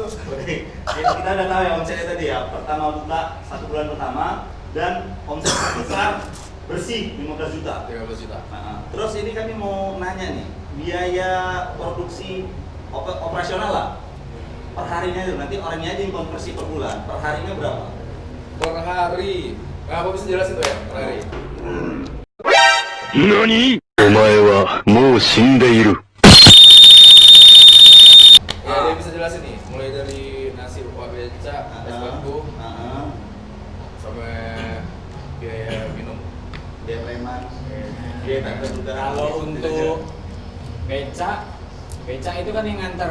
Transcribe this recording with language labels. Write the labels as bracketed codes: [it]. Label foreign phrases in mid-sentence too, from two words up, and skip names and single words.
[id] Oke, kita udah tahu ya omsetnya tadi ya. Pertama buka 1 bulan pertama dan omset terbesar bersih 15 juta. 15 juta. Nah, terus ini kami mau nanya nih, biaya produksi operasional lah per harinya itu nanti orangnya aja yang konversi per bulan. Per harinya berapa? Per hari. Nah, apa bisa jelasin tuh ya per hari? [ja] 何お前はもう死んでいる。 [id] Ya, dia bisa jelasin nih, mulai dari nasi kuah beca, es batu, sampai biaya minum. Biaya preman, biaya tanda juga. Kalau untuk beca itu kan yang nganter